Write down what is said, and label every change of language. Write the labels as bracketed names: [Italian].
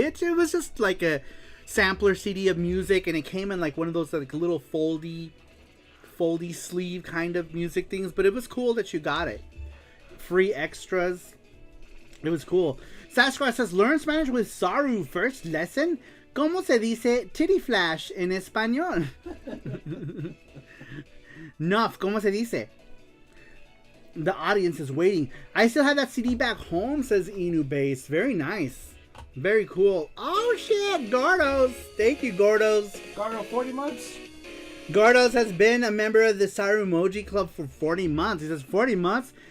[English] It was just like a sampler CD of music, and it came in like one of those like little foldy sleeve kind of music things. But it was cool that you got it. free extras. It was cool. Sasquatch says, learn Spanish with Saru. First lesson. [Spanish] ¿Cómo se dice [English] titty flash [Spanish] en español? Nuff, ¿cómo se dice? [English] The audience is waiting. I still have that CD back home, says Inu Base. Very nice. Very cool. Oh shit, Gordos. Thank you, Gordos. Gardo, 40 months? Gordos has been a member of the Saru Emoji Club for 40 months. He says, 40 months?